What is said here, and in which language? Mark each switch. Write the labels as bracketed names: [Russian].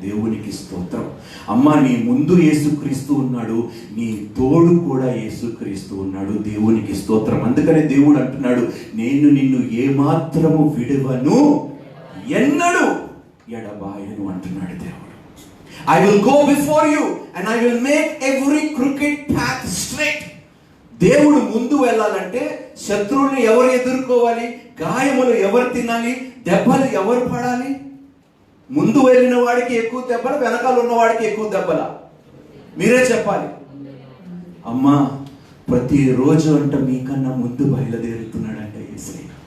[Telugu] దేవునికి స్తోత్రం. అమ్మా, నీ ముందు యేసుక్రీస్తు ఉన్నాడు, నీ తోడు కూడా యేసుక్రీస్తు ఉన్నాడు. దేవునికి స్తోత్రం. అందుకనే దేవుడు అంటున్నాడు, నేను నిన్ను ఏమాత్రము విడువను, ఎన్నడు ఎడబాయను అంటున్నాడు దేవుడు. [English] I will go before you and I will make every crooked path straight. [Telugu] దేవుడు ముందు వెళ్ళాలంటే శత్రువుని ఎవరు ఎదుర్కోవాలి? గాయములు ఎవరు తినాలి? దెబ్బలు ఎవరు పడాలి? ముందు వెళ్ళిన వాడికి ఎక్కువ దెబ్బలు, వెనకాల ఉన్న వాడికి ఎక్కువ దెబ్బల? మీరే చెప్పాలి. అమ్మా, ప్రతిరోజు అంట మీకన్నా ముందు బయలుదేరుతున్నాడంట యేసయ్య.